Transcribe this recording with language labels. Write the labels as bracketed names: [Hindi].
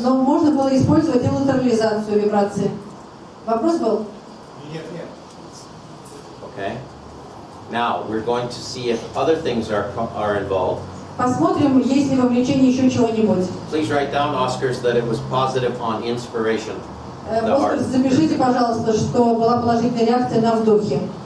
[Russian] Но можно было использовать и латерализацию вибрации. Вопрос был? [English] Okay. Now we're going to see if other things are involved. [Russian] Посмотрим, есть ли вовлечение еще чего-нибудь. [English] Please write down, Oscars, that it was positive on inspiration. The [Russian] Оскар, [English] heart. [Russian] запишите, пожалуйста, что была положительная реакция на вдохе.